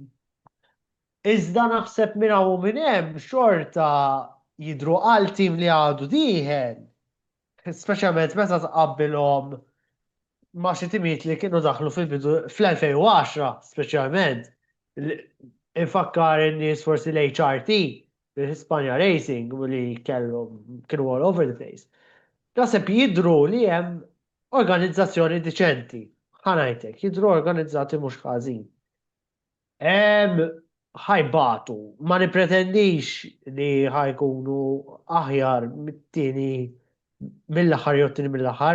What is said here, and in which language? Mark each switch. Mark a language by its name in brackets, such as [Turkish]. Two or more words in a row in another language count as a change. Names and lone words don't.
[Maltese] Iżda naħseb minn hawn u minn hemm xorta jidhru għal tim li għadu dieħel. Speċjalment meta tqabbilhom ma' xi timijiet li kienu daħlu fil-bidu fl-2010 speċjalment. Infakkar in-nies forsi l-HRT, l-Hispania Racing, u li kienu [English] all over the place. [Maltese] Naħseb jidhru li hemm organizzazzjoni diċenti. Ħanajtek, jidhru organizzati mhux ħażin. Ħajbatu, ma nipretendix li ħajkunu aħjar mit-tieni mill-aħħar jew t-tieni mill-aħħar.